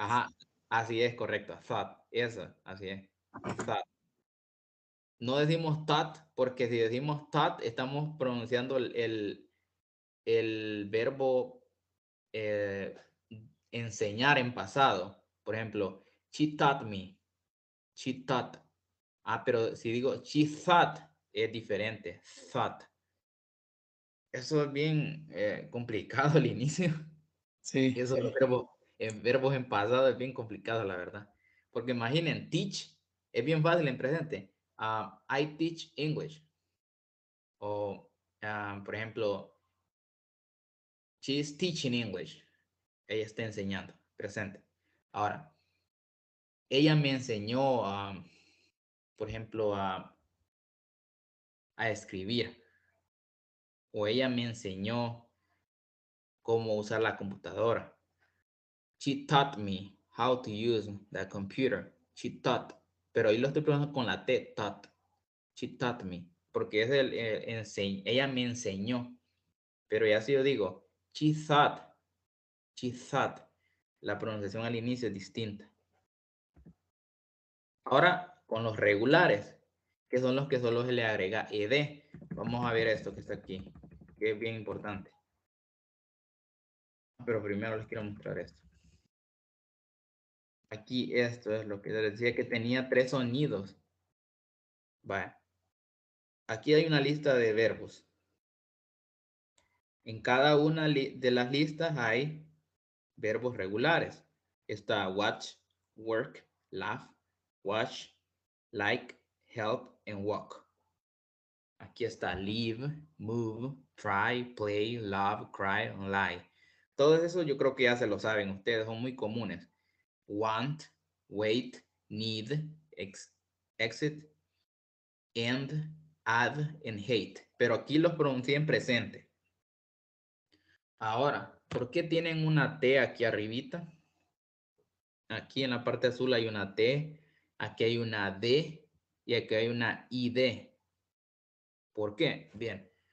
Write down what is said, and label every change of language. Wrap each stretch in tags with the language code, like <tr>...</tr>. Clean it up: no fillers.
<es>Ajá, así es, correcto. Thought, eso, así es. Thought. No decimos thought porque si decimos thought estamos pronunciando el verbo enseñar en pasado. Por ejemplo,</es> <en>she taught me. She taught.</en> <es>Ah, pero si digo</es> <en>she thought</en> <es>es diferente. Thought. Eso es bien complicado al inicio. Sí. Eso los verbos en pasado es bien complicado, la verdad. Porque imaginen, teach es bien fácil en presente.</es> <en>I teach English.</en> <es>O, por ejemplo,</es> <en>she is teaching English.</en> <es>Ella está enseñando, presente. Ahora, ella me enseñó, por ejemplo, a escribir. O ella me enseñó cómo usar la computadora.</es> <en>She taught me how to use the computer. She taught.</en> <es>Pero ahí lo estoy pronunciando con la T, taught.</es> <en>She taught me.</en> <es>Porque es ella me enseñó. Pero ya si yo digo,</es> <en>she thought. She thought.</en> <es>La pronunciación al inicio es distinta. Ahora, con los regulares, que son los que solo se le agrega ed. Vamos a ver esto que está aquí, que es bien importante. Pero primero les quiero mostrar esto. Aquí esto es lo que les decía que tenía 3 sonidos. Vaya. Aquí hay una lista de verbos. En cada una de las listas hay verbos regulares. Está</es> <en>watch, work, laugh, watch, like, help, and walk.</en> <es>Aquí está</es> <en>live, move, try, play, love, cry, and lie.</en> <es>Todo eso yo creo que ya se lo saben ustedes, son muy comunes.</es> <en>Want, wait, need, exit, end, add, and hate.</en> <es>Pero aquí los pronuncié en presente. Ahora, ¿por qué tienen una T aquí arribita? Aquí en la parte azul hay una T aquí hay una D y aquí hay una ID. ¿Por qué? Bien.</es>